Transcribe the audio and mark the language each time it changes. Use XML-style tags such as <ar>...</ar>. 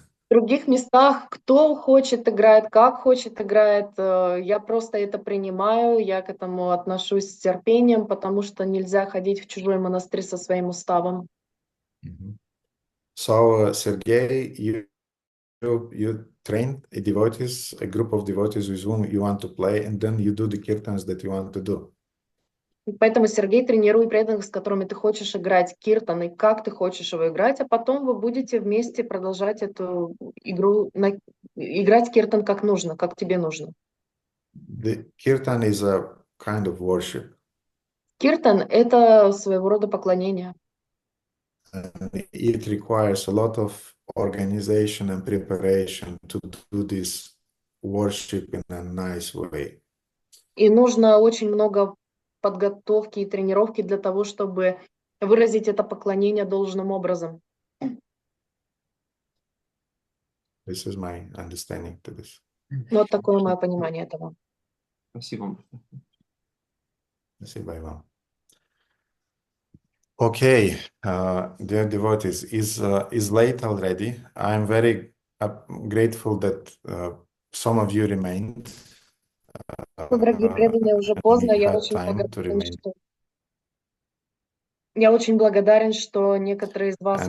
<ru>В других местах кто хочет играет, как хочет играет, я просто это принимаю, я к этому отношусь с терпением, потому что нельзя ходить в чужой монастырь со своим уставом.</ru> <en>So, Sergey, you train a group of devotees with whom you want to play, and then you do the kirtans that you want to do.</en> <ru>Поэтому, Сергей, тренируй преданных, с которыми ты хочешь играть киртан, и как ты хочешь его играть, а потом вы будете вместе продолжать эту игру, играть киртан как нужно, как тебе нужно.</ru> <en>The kirtan is a kind of worship.</en> <ru>Киртан — это своего рода поклонение.</ru> <en>And it requires a lot of organization and preparation to do this worship in a nice way.</en> <ru>И нужно очень много подготовки и тренировки для того, чтобы выразить это поклонение должным образом.</ru> <en>This is my understanding to this.</en> <ru>Вот такое мое понимание этого. Спасибо. Спасибо вам.</ru> <en>Okay, dear devotees, is late already. I'm very I'm grateful that some of you remained.</en> <ru>Ну, дорогие преданные, уже поздно.</ru> <en>You had time to remain.</en> <ru>Я очень благодарен, что некоторые из вас</ru>